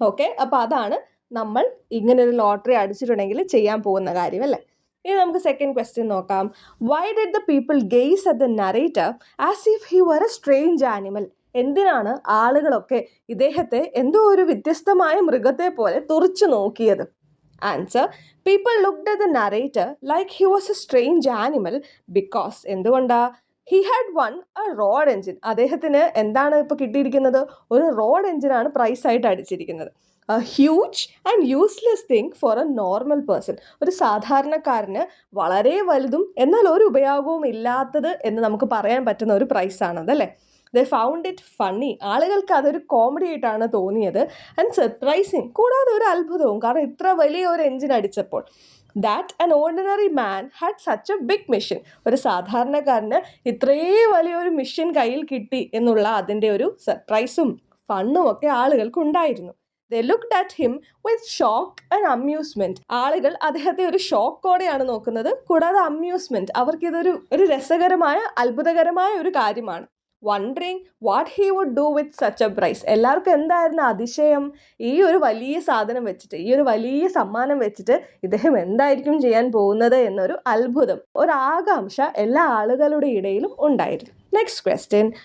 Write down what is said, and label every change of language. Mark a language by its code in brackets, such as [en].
[ml] Okay, അപ്പോൾ അതാണ് നമ്മൾ ഇങ്ങനൊരു ലോട്ടറി അടിച്ചിട്ടുണ്ടെങ്കിൽ ചെയ്യാൻ പോകുന്ന കാര്യം അല്ലേ. ഇനി നമുക്ക് സെക്കൻഡ് ക്വസ്റ്റ്യൻ നോക്കാം. [en] Why did the people gaze at the narrator as if he were a strange animal? [ml] എന്തിനാണ് ആളുകളൊക്കെ ഇദ്ദേഹത്തെ എന്തോ ഒരു വ്യത്യസ്തമായ മൃഗത്തെ പോലെ തുറിച്ചു നോക്കിയത്? [en] Answer: People looked at the narrator like he was a strange animal because [ml] എന്തുകൊണ്ടാ? [en] He had won a road engine. [ml] അദ്ദേഹത്തിന് എന്താണ് ഇപ്പോൾ കിട്ടിയിരിക്കുന്നത്? ഒരു റോഡ് എൻജിനാണ് പ്രൈസ് ആയിട്ട് അടിച്ചിരിക്കുന്നത്. [en] A huge and useless thing for a normal person. [ml] ഒരു സാധാരണക്കാരന് വളരെ വലുതും എന്നാൽ ഒരു ഉപയോഗവും ഇല്ലാത്തത് എന്ന് നമുക്ക് പറയാൻ പറ്റുന്ന ഒരു പ്രൈസാണത് അല്ലേ. [en] They found it funny. [ml] ആളുകൾക്ക് അതൊരു കോമഡി ആയിട്ടാണ് തോന്നിയത്. [en] and surprising, [ml] കൂടാതെ ഒരു അത്ഭുതവും, കാരണം ഇത്ര വലിയ ഒരു എൻജിൻ അടിച്ചപ്പോൾ. [en] That an ordinary man had such a big mission. [ml] ഒരു സാധാരണക്കാരന് ഇത്രയും വലിയൊരു മിഷൻ കയ്യിൽ കിട്ടി എന്നുള്ള അതിൻ്റെ ഒരു സർപ്രൈസും ഫണ്ണും ഒക്കെ ആളുകൾക്ക് ഉണ്ടായിരുന്നു. [en] They looked at him with shock and amusement. [ml] ആളുകൾ അദ്ദേഹത്തെ ഒരു ഷോക്കോടെയാണ് നോക്കുന്നത്, കൂടാതെ അമ്യൂസ്മെന്റ്, അവർക്കിതൊരു രസകരമായ അത്ഭുതകരമായ ഒരു കാര്യമാണ്. [en] Wondering what he would do with such a prize. [ml] എല്ലാവർക്കും എന്തായിരുന്നു അതിശയം? ഈ ഒരു വലിയ സാധനം വെച്ചിട്ട്, ഈ ഒരു വലിയ സമ്മാനം വെച്ചിട്ട് ഇദ്ദേഹം എന്തായിരിക്കും ചെയ്യാൻ പോകുന്നത് എന്നൊരു അത്ഭുതം, ഒരു ആകാംക്ഷ എല്ലാ ആളുകളുടെ ഇടയിലും ഉണ്ടായിരുന്നു. [en] Next question.